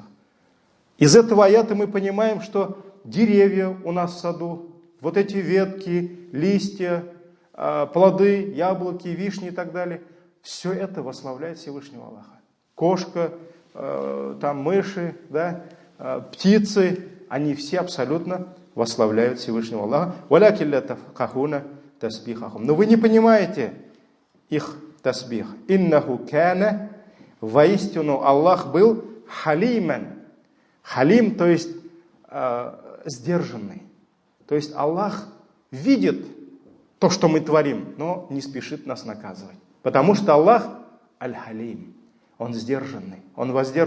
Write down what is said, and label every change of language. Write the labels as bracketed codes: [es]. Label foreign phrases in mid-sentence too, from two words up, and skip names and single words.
[ru] Из этого аята мы понимаем, что деревья у нас в саду, вот эти ветки, листья, плоды, яблоки, вишни и так далее, все это восславляет Всевышнего Аллаха. Кошка, там мыши, да, птицы, они все абсолютно восславляют Всевышнего Аллаха. [ar] «ولكن لا تفقهون تسبيحهم». [ru] Но вы не понимаете их тасбих. [ar] «إنه كان», [ru] воистину Аллах был халиман. Халим, то есть сдержанный. То есть Аллах видит то, что мы творим, но не спешит нас наказывать. Потому что Аллах аль-халим. Он сдержанный. Он воздерживает.